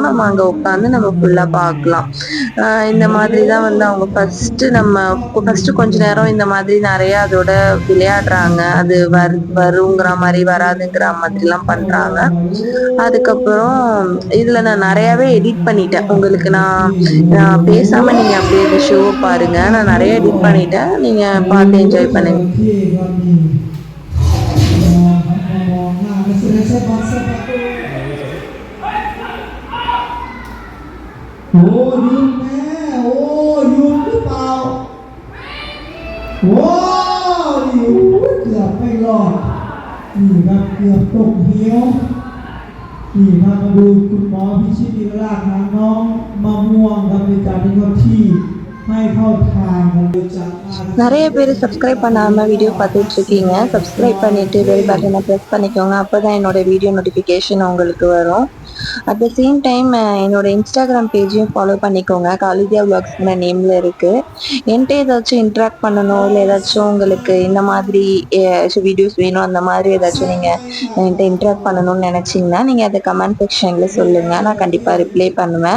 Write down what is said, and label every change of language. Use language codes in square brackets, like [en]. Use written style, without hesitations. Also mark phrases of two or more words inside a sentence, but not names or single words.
[ta] நம்ம அங்க உட்கார்ந்து நம்ம ஃபுல்லா பார்க்கலாம். இந்த மாதிரி தான் வந்து அவங்க ஃபர்ஸ்ட் கொஞ்ச நேரம் இந்த மாதிரி நிறைய அதோட விளையாடுறாங்க. அது வருங்கிற மாதிரி வராதுங்கிற மாதிரி எல்லாம் பண்றாங்க. அதுக்கப்புறம் இதுல நான் நிறையவே எடிட் பண்ணிட்டேன். உங்களுக்கு நான் பேசாம நீங்க அப்படியே இந்த ஷோ பாருங்க. நான் நிறைய எடிட் பண்ணிட்டேன், நீங்க பார்த்து என்ஜாய் பண்ணுங்க. [th] โอ้ยุงแม่โอ้ยุงหรือเปล่าโอ้ยุงเกือบไม่รอดนี่ครับเกือบตกเหวนี่ครับมาดูคุณหมอพิชิตนิรากหาน้องมะม่วงครับในการที่เขาที่ให้เข้าทางจาก [ta] நிறைய பேர் சப்ஸ்கிரைப் பண்ணாம வீடியோ பார்த்துட்டு இருக்கீங்க. சப்ஸ்கிரைப் பண்ணிட்டு [en] bell button [ta] ப்ரெஸ் பண்ணிக்கோங்க. அப்பதான் என்னோட வீடியோ நோட்டிஃபிகேஷன் உங்களுக்கு வரும். [en] at the same time [ta] என்னோட இன்ஸ்டாகிராம் பேஜையும் ஃபாலோ பண்ணிக்கோங்க. காலிதியா vlogsங்கிற நேம்ல இருக்கு. என்கிட்ட ஏதாச்சும் இன்ட்ராக்ட் பண்ணணும், இல்லை ஏதாச்சும் உங்களுக்கு இந்த மாதிரி வீடியோஸ் வேணும், அந்த மாதிரி ஏதாச்சும் நீங்க என்கிட்ட இன்ட்ராக்ட் பண்ணணும்னு நினைச்சீங்கன்னா நீங்க அதை [en] comment section [ta] சொல்லுங்க, நான் கண்டிப்பா ரிப்ளை பண்ணுவேன்.